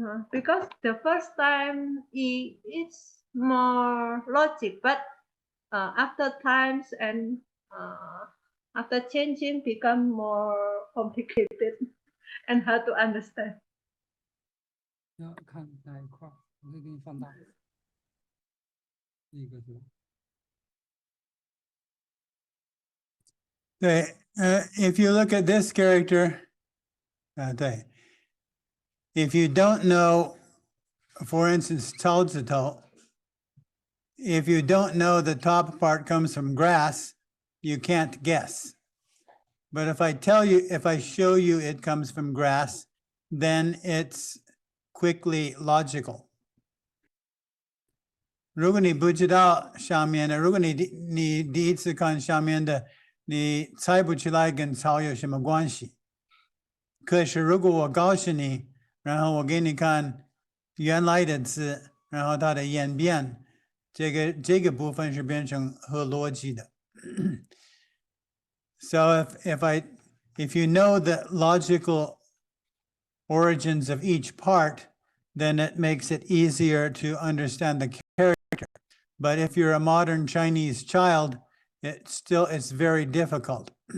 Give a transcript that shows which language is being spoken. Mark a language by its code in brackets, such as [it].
[en] Because the first time it's more logic, but after times and after changing become more complicated and hard to understand. [zh] 要看哪一块，我可以给你放大。一个是。 [en] 对，if you look at this character，对。 If you don't know, for instance, 草字头, if you don't know the top part comes from grass, you can't guess. But if I show you it comes from grass, then it's quickly logical. [zh] 如果你不知道上面的，如果你第一次看上面的，你猜不出来跟草有什么关系。可是如果我告诉你，然后我给你看原来的字，然后它的演变，这个部分是变成合逻辑的。 [en] So if you know the logical origins of each part, then it makes it easier to understand the character. But if you're a modern Chinese child, it's very difficult.